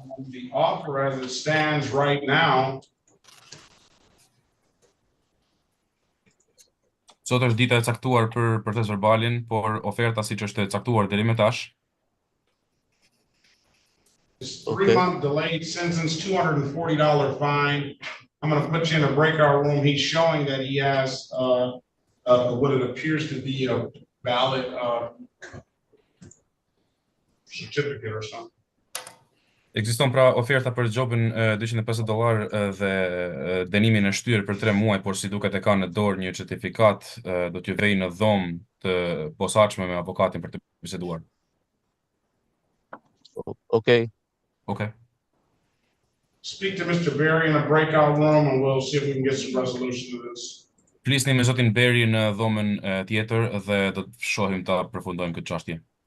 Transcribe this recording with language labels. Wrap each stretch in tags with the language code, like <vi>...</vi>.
<en>The offer as it stands right now.</en> <sq>Sot është dita e caktuar për proces verbalin, por oferta siç është e caktuar deri më tash.</sq> <en>It's 3-month delayed sentence, $240 fine. I'm going to put you in a breakout room. He's showing that he has what it appears to be a valid certificate or something.</en> <sq>Ekziston pra oferta për gjobin $250 dhe dënimin e shtyrë për 3 muaj, por si duket e ka në dorë një certifikat, do t'ju vej në dhomë të posaçme me avokatin për të biseduar.</sq> <en>Okay. Okay. Speak to Mr. Berry in a breakout room and we'll see if we can get some resolution to this.</en> <sq>Flisni me zotin Berry në dhomën tjetër dhe do të shohim ta përfundojmë këtë çështje.</sq>